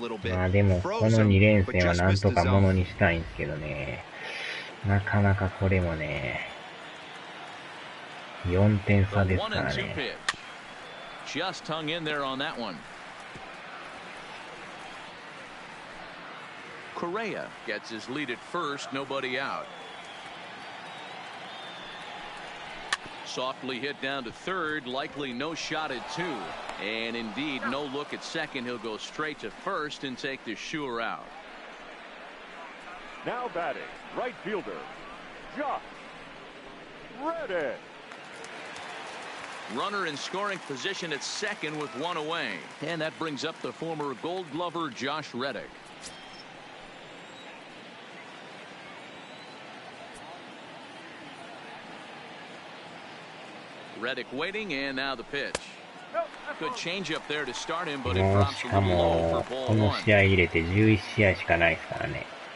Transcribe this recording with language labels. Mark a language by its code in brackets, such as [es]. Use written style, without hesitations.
[ja] まあでもこの2連戦はなんとかものにしたいんですけどね。なかなかこれもね、4点差ですからね。 [en] Just hung in there on that one. Correa gets his lead at first, nobody out. Softly hit down to third, likely no shot at 2. And indeed, no look at second. He'll go straight to first and take the sure out. Now batting, right fielder, Josh Reddick. Runner in scoring position at second with 1 away. And that brings up the former Gold Glover Josh Reddick. Reddick waiting, and now the pitch. Good changeup there to start him, but it drops a little low for ball 1. [ja] この試合入れて11試合しかないですからね。